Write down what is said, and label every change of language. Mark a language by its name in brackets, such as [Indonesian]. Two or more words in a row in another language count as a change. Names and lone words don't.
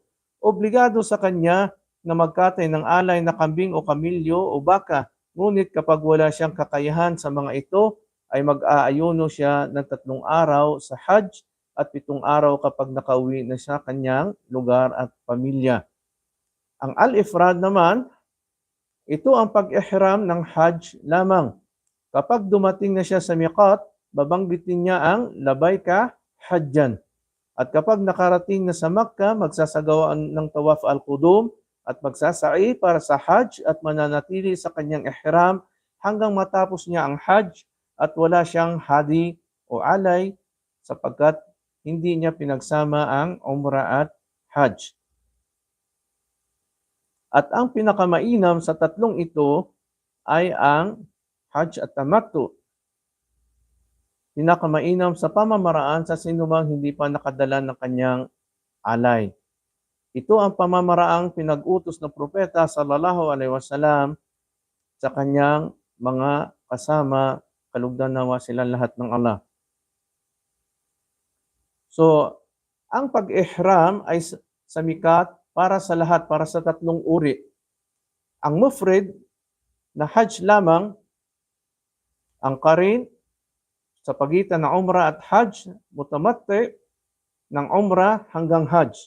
[Filipino] Obligado sa kanya na magkatay ng alay na kambing o kamilyo o baka, ngunit kapag wala siyang kakayahan sa mga ito, ay mag-aayuno siya ng 3 araw sa Hajj at 7 araw kapag nakauwi na sa kanyang lugar at pamilya. Ang al-ifrad naman, ito ang pag-ihram ng Hajj lamang. Kapag dumating na siya sa miqat, babanggitin niya ang [Arabic] لبيك حجا. [Filipino] At kapag nakarating na sa Makkah, magsasagawa ng [Arabic] طواف القدوم [Filipino] at magsasa'i para sa Hajj at mananatili sa kanyang ihram hanggang matapos niya ang Hajj at wala siyang hadi o alay sapagkat hindi niya pinagsama ang Umrah at Hajj. At ang pinakamainam sa tatlong ito ay ang Hajj at Tamattu. Pinakamainam sa pamamaraan sa sinumang hindi pa nakadala ng kanyang alay. Ito ang pamamaraang pinag-utos ng propeta [Arabic] صلى الله عليه وسلم [Filipino] sa kanyang mga kasama, kalugdan nawa silang lahat ng Allah. So, ang pag-ihram ay sa mikat para sa lahat, para sa tatlong uri. Ang mufrid na Hajj lamang, ang qarin sa pagitan ng Umrah at Hajj, mutamatti ng Umrah hanggang Hajj.